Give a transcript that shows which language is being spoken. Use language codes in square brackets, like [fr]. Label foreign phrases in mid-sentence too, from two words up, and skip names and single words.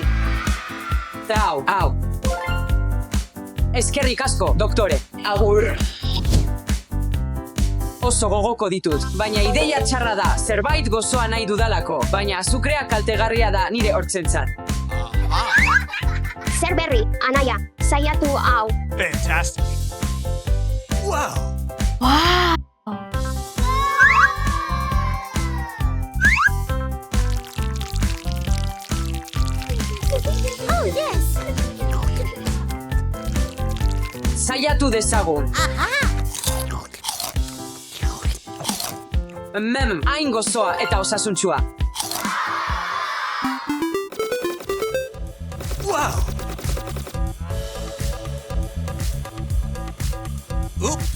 [eu] Hau. Eskerrik asko, doktore. Agur. Oso gogoko ditut, baina ideia txarra da, zerbait gozoa nahi dudalako, baina azukrea kaltegarria da nire hortzentzat. Zer berri, anaia, saiatu hau. [en] Fantastic. Wow! Oh, yes. [eu] Saiatu dezagun. Hain gozoa eta osasuntsua. [en] Wow! Oops.